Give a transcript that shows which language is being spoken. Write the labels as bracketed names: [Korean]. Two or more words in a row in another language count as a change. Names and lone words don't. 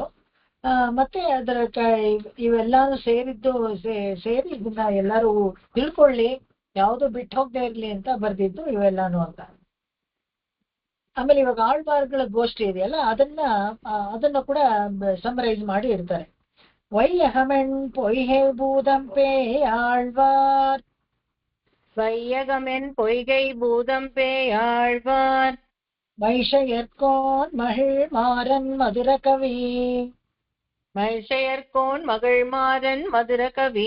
[Kannada] ಮತ್ತೆ ಅದರ ಇವೆಲ್ಲಾನು ಸೇರಿ ಇದನ್ನ ಎಲ್ಲಾರು ತಿಳ್ಕೊಳ್ಳಿ, ಯಾವ್ದು ಬಿಟ್ಟು ಹೋಗದೆ ಇರ್ಲಿ ಅಂತ ಬರ್ದಿದ್ದು ಇವೆಲ್ಲಾನು ಅಂತ. ಆಮೇಲೆ ಇವಾಗ ಆಳ್ವಾರ್ಗಳ ಗೋಷ್ಠಿ ಇದೆಯಲ್ಲ, ಅದನ್ನ ಕೂಡ ಸಮರೈಸ್ ಮಾಡಿ ಇರ್ತಾರೆ. [Tamil] வையகமென் பொய்கை பூதம்பே ஆழ்வார், வையகமென் பொய்கை பூதம்பே ஆழ்வார், மைஷயர்கோன் மகிழ் மாறன் மதுர கவி, மைஷயர்கோன் மகிழ் மாறன் மதுர கவி,